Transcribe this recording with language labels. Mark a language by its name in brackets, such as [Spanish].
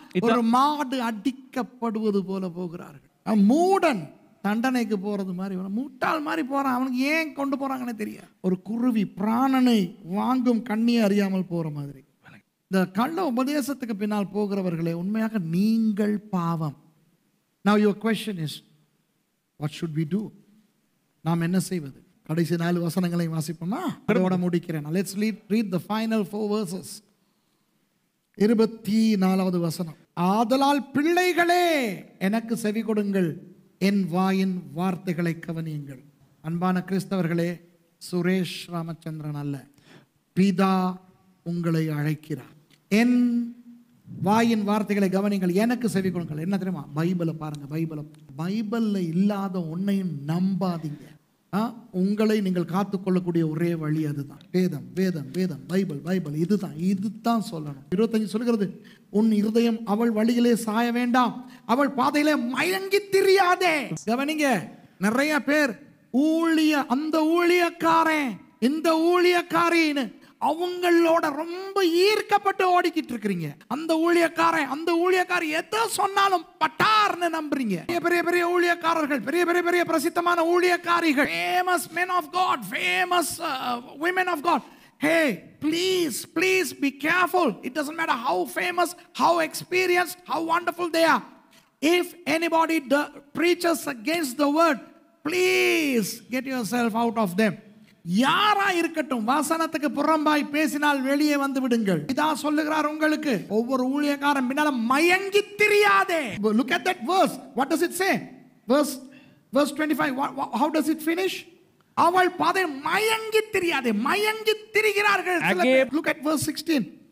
[Tamil] ஒரு மாடு அடிக்கப்படுவது போல போகிறார்கள். மூடன் தண்டனைக்கு போறது மாதிரி, முட்டாள் மாதிரி போறான். அவனுக்கு ஏன் கொண்டு போறாங்கன்னு தெரியாது. ஒரு குருவி பிராணனை வாங்கும் கண்ணியை அறியாமல் போற மாதிரி. இந்த கள்ள உபதேசத்துக்கு பின்னால் போகிறவர்களே, உண்மையாக நீங்கள் பாவம். [English] Now your question is, what should we do? [Tamil] நாம் என்ன செய்வது? கடைசி 4 வசனங்களை வாசிப்போமா? அதோட முடிக்கிறேன். [English] Let's read the final 4 verses. [Tamil] 24வது வசனம். ஆதலால் பிள்ளைகளே எனக்கு செவி கொடுங்கள், என் வாயின் வார்த்தைகளை கவனியுங்கள். அன்பான கிறிஸ்தவர்களே, சுரேஷ் ராமச்சந்திரன் அல்ல, பிதா உங்களை அழைக்கிறார். என் வாயின் வார்த்தைகளை கவனிங்கள், எனக்கு செவி கொடுங்கள். என்ன தெரியுமா? பைபிளை பாருங்க. பைபிள்ல இல்லாத ஒன்னையும் நம்பாதீங்க. உங்களை நீங்கள் காத்துக்கொள்ளக்கூடிய ஒரே வழி அதுதான். வேதம் வேதம் வேதம், பைபிள் பைபிள், இதுதான் சொல்லணும். 25 சொல்கிறது, உன் இருதயம் அவள் வழியிலே சாய வேண்டாம், அவள் பாதையிலே மயங்கி திரியாதே. கவனிங்க, நிறைய பேர் அந்த ஊழியக்காரன் இந்த ஊழியக்காரின்னு அவங்களோட ரொம்ப ஈர்க்கப்பட்டு ஓடிக்கிட்டு இருக்கிறீங்க. அந்த ஊழியக்காரி எதை சொன்னாலும் பட்டார்னு நம்புறீங்க. பெரிய பெரிய ஊழியக்காரர்கள், பெரிய பெரிய பெரிய பிரசித்தமான ஊழியக்காரிகள், [English] famous men of God, famous women of God. Hey, please be careful. It doesn't matter how famous, how experienced, how wonderful they are. If anybody preaches against the word, please get yourself out of them. [Tamil] யாரா இருக்கட்டும், வசனத்துக்கு புறம்பாய் பேசினால் வெளியே வந்து விடுங்கள். இதான் சொல்லுகிறார் உங்களுக்கு. ஒவ்வொரு ஊழியக்காரன் பின்னால மயங்கி திரியாதே. [English] Look at that verse. What does it say? Verse 25. How does it finish? [Tamil] அவள் பாதை மயங்கி திரியாதே. மயங்கி திரிகிறார்கள். [English] Look at verse 16.